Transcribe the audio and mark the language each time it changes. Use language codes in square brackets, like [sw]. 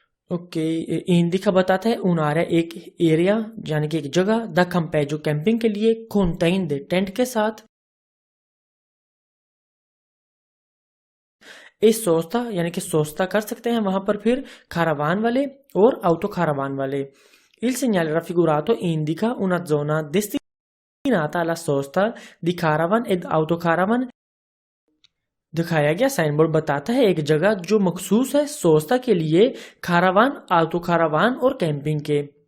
[hi] Okay, indica बताता है उनारा एक एरिया यानी कि एक जगह, द कंपे जो कैंपिंग के लिए, कॉन्टेन टेंट के साथ, इस सोचता यानी कि सोचता कर सकते हैं वहां पर फिर खारावान वाले और ऑटो खारावान वाले। [it] Il segnale raffigurato indica una zona destinata alla sosta di caravan ed autocaravan। [hi] दिखाया गया साइन बोर्ड बताता है एक जगह जो मखसूस है सोस्ता के लिए, खारावान, ऑटो खारावान और कैंपिंग के।